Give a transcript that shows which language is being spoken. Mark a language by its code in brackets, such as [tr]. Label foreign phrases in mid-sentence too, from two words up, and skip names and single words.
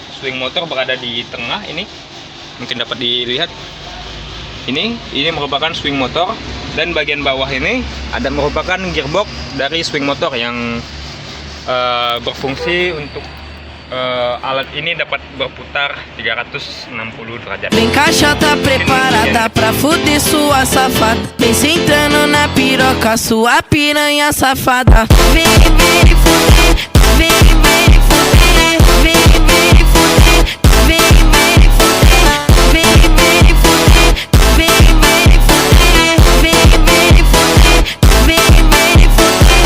[en] Swing motor [id] berada di tengah ini, mungkin dapat dilihat. Ini merupakan [en] swing motor, [id] dan bagian bawah ini ada merupakan gearbox dari [en] swing motor [id] yang berfungsi untuk alat ini dapat berputar 360 derajat. [pt] Vem caixa tá preparada pra fuder sua safada. Vem sentando na piroca, sua piranha safada. Vem fuder, vem fuder, vem fuder, vem fuder, vem fuder, vem fuder, vem fuder, vem fuder.